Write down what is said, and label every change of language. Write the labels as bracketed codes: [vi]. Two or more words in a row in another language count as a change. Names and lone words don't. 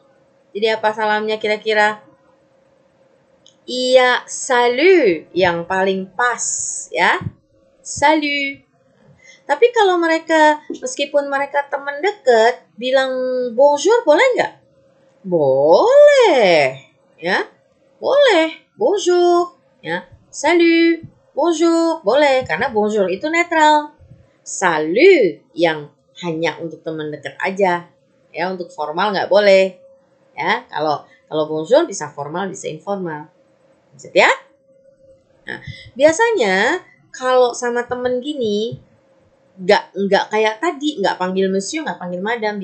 [id] Jadi apa salamnya kira-kira? Iya, salut yang paling pas, ya. Salut. Tapi kalau mereka, meskipun mereka teman dekat, bilang bonjour boleh nggak? Boleh, ya. Boleh, bonjour, ya. [fr] Salut, bonjour, [id] boleh. Karena bonjour itu netral. Salut yang hanya untuk teman dekat aja, ya. Untuk formal nggak boleh, ya. Kalau bonjour bisa formal, bisa informal. Maksud ya? Nah, biasanya kalau sama temen gini, nggak kayak tadi, nggak panggil monsieur, nggak panggil madam.